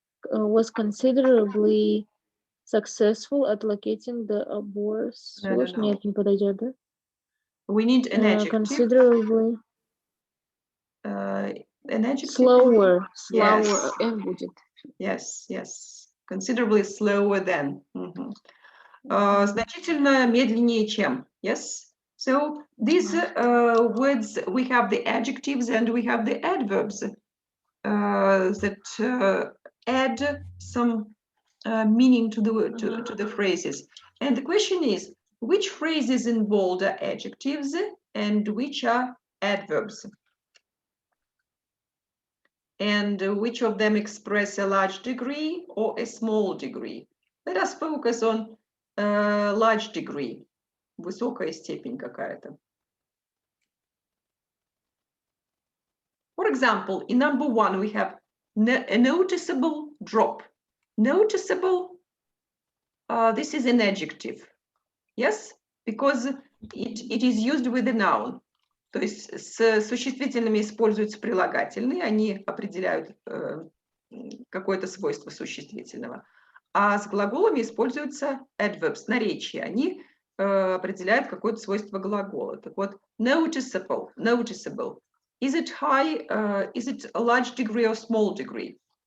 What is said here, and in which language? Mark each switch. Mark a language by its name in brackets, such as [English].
[English] was considerably successful at locating the abort source. no. [Russian] Нет, не подойдет, да? [English] We need an adjective. Considerably An adjective. slower, Yes. [Russian] F будет. [English] Yes, yes. Considerably slower than. [Russian] Значительно медленнее, чем. [English] Yes. So these words, we have the adjectives and we have the adverbs that add some meaning to the phrases. And the question is, which phrases in bold are adjectives and which are adverbs? And which of them express a large degree or a small degree? Let us focus on large degree, [Russian] высокая степень какая-то. [English] For example, in number 1, we have a noticeable drop. Noticeable, this is an adjective, yes, because it is used with a noun. [Russian] То есть с существительными используются прилагательные, они определяют какое-то свойство существительного. А с глаголами используются adverbs, наречия. Они определяют какое-то свойство глагола. Так вот, [English] noticeable, noticeable. Is it high, is it a large degree or small degree?